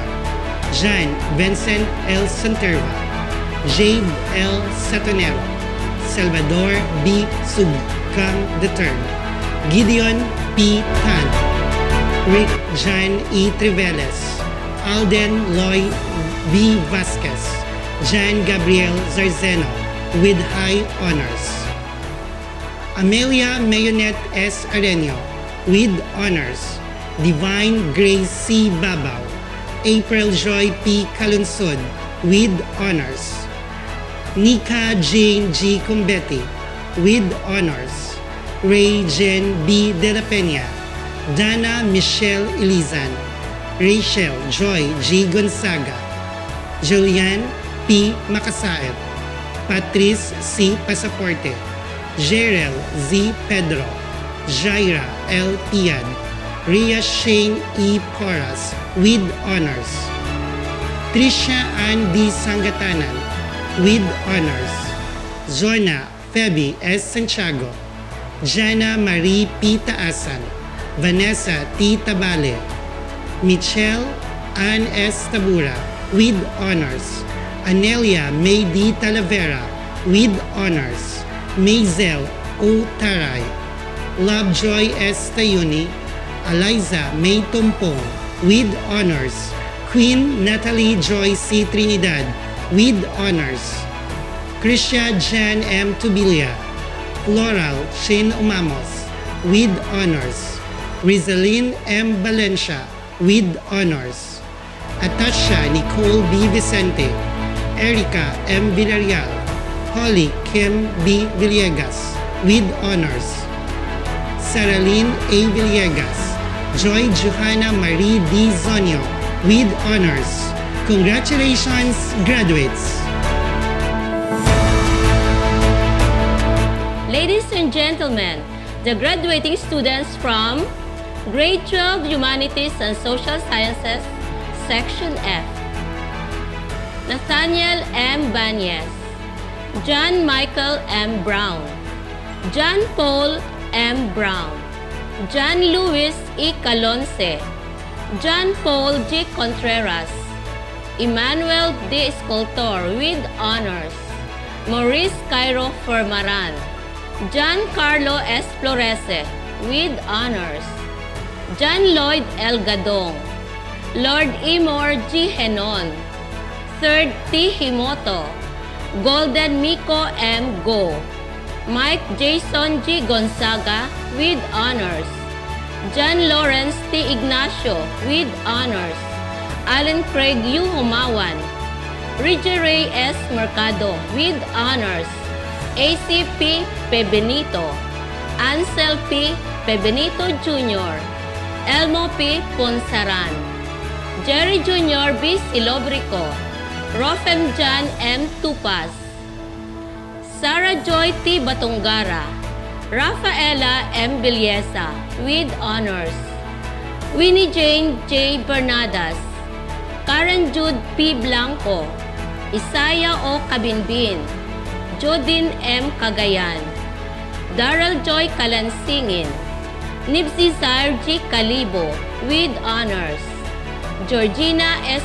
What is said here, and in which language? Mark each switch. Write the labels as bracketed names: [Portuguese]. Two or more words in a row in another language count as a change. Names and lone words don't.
[English] Jean Vincent L. Santerva. Jade L. Satonero. Salvador B. Subcam III. Gideon P. Tan. Rick John E. Triveles. Alden Loy B. Vasquez. Jan Gabriel Zarzeno with high honors. Amelia Mayonette S. Arenio with honors. Divine Grace C. Babaw. April Joy P. Calunsod with honors. Nika Jane G. Cumbeti with honors. Ray Jen B. De La Peña. Dana Michelle Ilizan. Rachel Joy G. Gonzaga. Julian P. Makasaet. Patrice C. Pasaporte. Jerel Z. Pedro. Jaira L. Piad. Rhea Shane E. Porras with honors. Tricia Ann D. Sangatanan with honors. Zona Feby S. Santiago. Jana Marie P. Taasan. Vanessa T. Tabale. Michelle Ann S. Tabura with honors. Anelia May D. Talavera with honors. Maisel O. Taray. Lovejoy S. Tayuni. Eliza May Tumpong with honors. Queen Natalie Joy C. Trinidad with honors. Krisha Jan M. Tubilia. Floral Shin Umamos with honors. Rizalyn M. Valencia with honors. Atasha Nicole B. Vicente. Erica M. Villarreal. Holly Kim B. Villegas with honors. Saraline A. Villegas. Joy Johanna Marie D. Zonio with honors. Congratulations, graduates! Ladies and gentlemen, the graduating students from Grade 12 Humanities and Social Sciences, Section F. Nathaniel M. Banyes. John Michael M. Brown. John Paul M. Brown. John Luis E. Calonce. John Paul G. Contreras. Emmanuel D. Escoltor with honors. Maurice Cairo Formaran. John Carlo S. Florese with honors. John Lloyd L. Gadong. Lord Imor G. Henon. Third T. Himoto. Golden Miko M. Go. Mike Jason G. Gonzaga with honors. John Lawrence T. Ignacio with honors. Alan Craig U. Humawan. Reggie Ray S. Mercado with honors. ACP Pebenito. Ansel P. Pebenito Jr., Elmo P. Ponsaran, Jerry Jr. B. Silobrico, Rofem Jan M. Tupas, Sarah Joy T. Batongara, Rafaela M. Villesa with honors, Winnie Jane J. Bernadas, Karen Jude P. Blanco, Isaiah O. Kabinbin, Jodin M. Cagayan, Darrell Joy Kalansingin, Nipsey Zaire G. Calibo with honors, Georgina S.